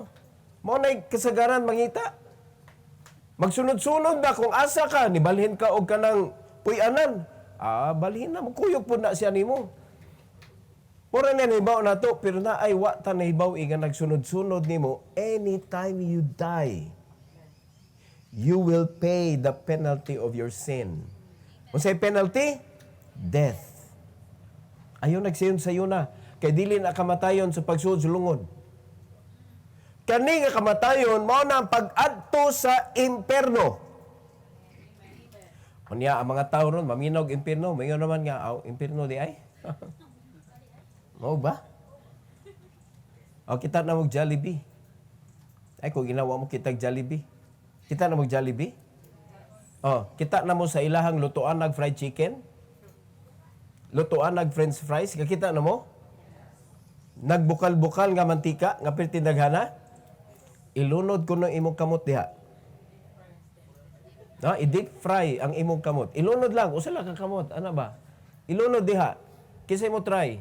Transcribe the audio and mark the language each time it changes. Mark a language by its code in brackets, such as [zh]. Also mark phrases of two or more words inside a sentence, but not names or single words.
[ceb] Mo na kasagaran mangita. Magsunod-sunod na kung asa ka, nibalhin ka o ka ng puyanan. Balhin na, magkuyog po na siya nimo. Mura na nahibaw na to, pero na ay wata nahibaw nga nagsunod-sunod nimo. [en] Anytime you die, you will pay the penalty of your sin. [ceb] Kung sa'y penalty? Death. Ayaw nagsayon sa'yo na. Kay dili na kamatayon sa pagsuod sa lungod. Kani nga kamatayon, mao na ang pag-adto sa imperno. Unya, ang mga tao ron, maminaw imperno. Mayon naman nga, imperno di ay. Mao ba? O, kita na mag Jollibee. Ay, kung ginawa mo kitag Jollibee. Kita na mag Jollibee? O, kita na mo sa ilahang lutuan nag [en] fried chicken. [ceb] Lutuan nag [en] french fries. [ceb] Kakita na mo? Nagbukal-bukal nga mantika, nga pertindaghana. Ilunod ko ng imong kamot diha. No, i-deep fry ang imong kamot. Ilunod lang, usa lang ka kamot. Ano ba? Ilunod diha. Kisay mo try.